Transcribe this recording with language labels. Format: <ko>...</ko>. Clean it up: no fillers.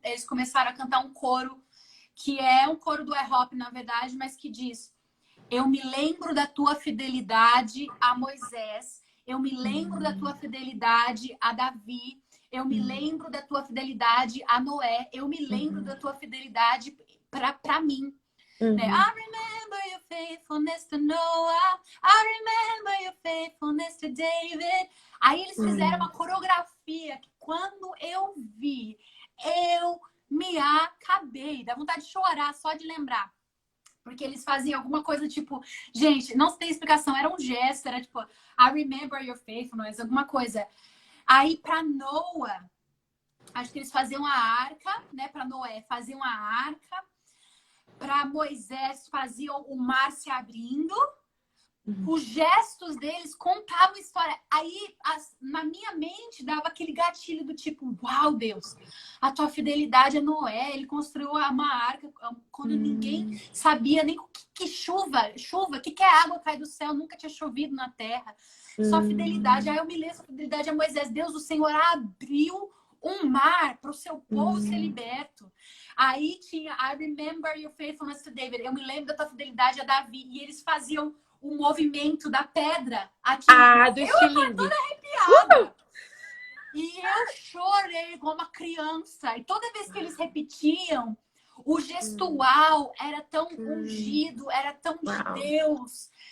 <pt>Eles começaram a cantar um coro que é um coro do hip-hop, na verdade, mas que diz: eu me lembro da tua fidelidade a Moisés, eu me lembro da tua fidelidade a Davi, eu me lembro da tua fidelidade a Noé, eu me lembro da tua fidelidade para mim. Né?</pt> <en>I remember your faithfulness to Noah, I remember your faithfulness to David.</en> <pt>Aí eles fizeram uma coreografia que, quando eu vi, eu me acabei. Dá vontade de chorar só de lembrar. Porque eles faziam alguma coisa tipo... Gente, não tem explicação. Era um gesto, era tipo...</pt> <en>I remember your faithfulness,</en> <pt>alguma coisa. Aí, para Noah, acho que eles faziam a arca, né? Para Noé, faziam a arca. Para Moisés, faziam o mar se abrindo. Os gestos deles contavam história. Aí, na minha mente, dava aquele gatilho do tipo: uau, Deus, a tua fidelidade a Noé. Ele construiu uma arca quando ninguém sabia nem o que chuva, o que é água cai do céu, nunca tinha chovido na terra. Sua fidelidade. Aí eu me lembro, sua fidelidade a Moisés. Deus, o Senhor abriu um mar para o seu povo ser liberto.</pt> <en>Aí tinha I remember your faithfulness to David.</en> <pt>Eu me lembro da tua fidelidade a Davi. E eles faziam o movimento da pedra. Do eu estava toda arrepiada. E eu chorei igual uma criança. E toda vez que eles repetiam, o gestual era tão ungido, era tão de Deus.</pt>